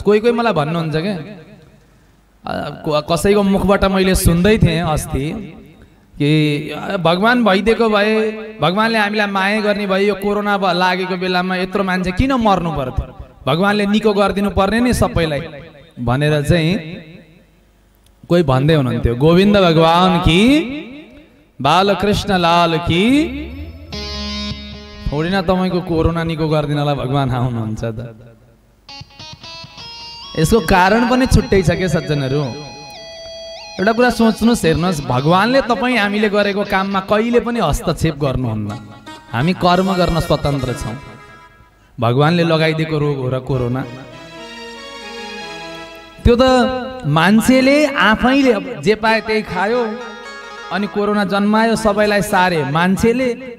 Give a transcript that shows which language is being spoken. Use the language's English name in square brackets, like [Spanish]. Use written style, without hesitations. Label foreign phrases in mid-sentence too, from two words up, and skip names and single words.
[Nepali] कोही कोही मलाई भन्नुहुन्छ के, कसैको मुखबाट मैले सुन्दै थिएँ अस्ति कि भगवान भइदिएको भए, भगवानले हामीलाई माया गर्ने भए यो कोरोना लागेको बेलामा यत्रो मान्छे किन मर्नु पर्थ्यो, भगवानले निको गरिदिनु पर्ने नि सबैलाई भनेर चाहिँ कोही भन्दै हुनुहुन्थ्यो। [Hindi] गोविन्द भगवान की, बालकृष्ण लाल की। [Nepali] थोडी न तपाईको कोरोना निको गरिदिनलाई भगवान आउनुहुन्छ त। यसको कारण पनि छुट्टै छ के सज्जनहरू। एउटा कुरा सोच्नुहोस्, हेर्नुहोस्, भगवानले तपाईँ हामीले गरेको काममा कहिले पनि हस्तक्षेप गर्नुहुन्न। हामी कर्म गर्न स्वतन्त्र छौँ। भगवानले लगाइदिएको रोग हो र कोरोना, त्यो त मान्छेले आफैले जे पाए त्यही खायो अनि कोरोना जन्मायो, सबैलाई सारे मान्छेले।